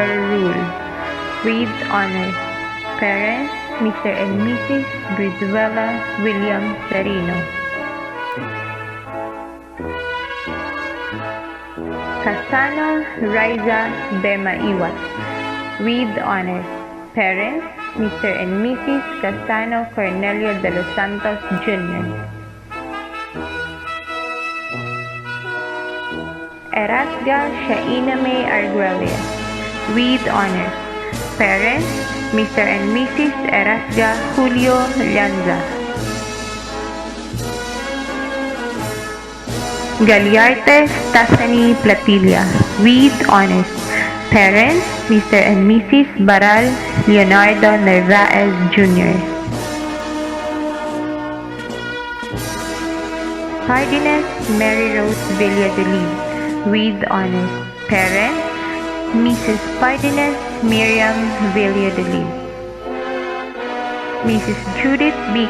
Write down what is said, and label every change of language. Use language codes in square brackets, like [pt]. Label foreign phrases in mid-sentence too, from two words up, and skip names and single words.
[en] Rule, with honors. Parents, Mr. and Mrs. Brizuela William Sarino. Casano Riza Bema Iwas, with honors. Parents, Mr. and Mrs. Casano Cornelio de los Santos Jr. Erasga Shaina May Arguelles, with honors. Parents, Mr. and Mrs. Erasga Julio Llanza. Galiarte Tasani Platilla, with honors. Parents, Mr. and Mrs. Baral Leonardo Narvaez Jr. Hardiness Mary Rose Villadeliz, with honors. Parents, Mrs. Pardines Miriam Villadeliz. Mrs. Judith B.